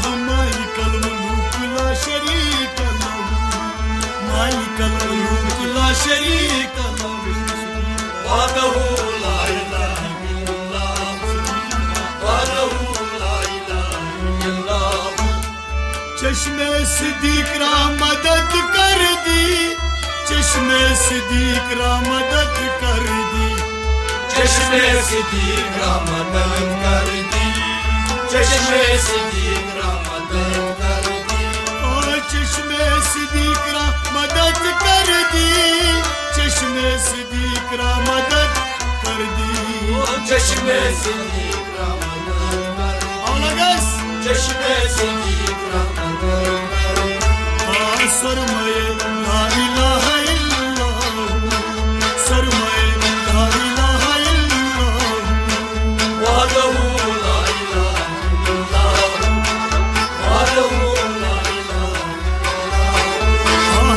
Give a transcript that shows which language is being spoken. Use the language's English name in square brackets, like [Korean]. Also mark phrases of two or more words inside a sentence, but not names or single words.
[Arabic] مالك الملوك لا شريك له مالك الملوك لا شريك له وحده لا إله إلا الله وحده لا إله إلا الله [Persian] چشم صدیق را مدد کردی چشم صدیق را مدد کردی چشم صدیق را مدد کردی چشم صدیق را مدد کردی چشم صدیق را مدد کردی چشم صدیق را مدد کردی چشم صدیق را مدد کردی औलगस چشم صدیق را مدد کردی [Arabic] सरमये لا إله إلا الله सरमये لا إله إلا الله وحده لا إله إلا الله وحده لا إله إلا الله